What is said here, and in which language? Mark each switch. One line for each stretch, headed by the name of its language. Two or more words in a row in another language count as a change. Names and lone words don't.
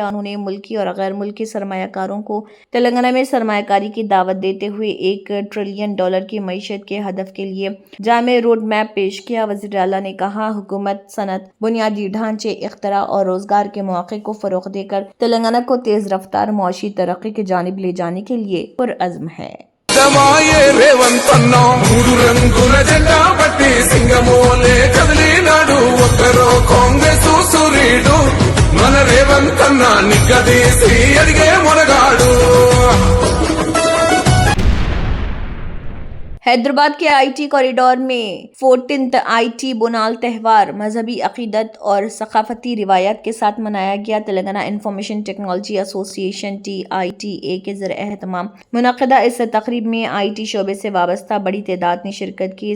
Urdu: انہوں نے ملکی اور غیر ملکی سرمایہ کاروں کو تلنگانہ میں سرمایہ کاری کی دعوت دیتے ہوئے $1 ٹریلین کی معیشت کے ہدف کے لیے جامع روڈ میپ پیش کیا۔ وزیر اعلیٰ نے کہا حکومت صنعت، بنیادی ڈھانچے، اختراع اور روزگار کے مواقع کو فروغ دے کر تلنگانہ کو تیز رفتار معاشی ترقی کی جانب لے جانے کے لیے پرعزم ہے۔
Telugu: రేవంత్ అన్న మూడు రంగుల జెండా పట్టి సింగమోలే కదిలినాడు ఒక్కరో కాంగ్రెస్ సూర్యుడు మన రేవంత్ అన్న నిగ్గదీసి అడిగే మొనగాడు।
Urdu: حیدرآباد کے
English: IT corridor
Urdu: میں 14th آئی ٹی بونال تہوار مذہبی عقیدت اور ثقافتی روایات کے ساتھ منایا گیا۔ تلنگانہ انفارمیشن ٹیکنالوجی ایسوسی ایشن TITA کے زیر اہتمام منعقدہ اس تقریب میں آئی ٹی شعبے سے وابستہ بڑی تعداد نے شرکت کی۔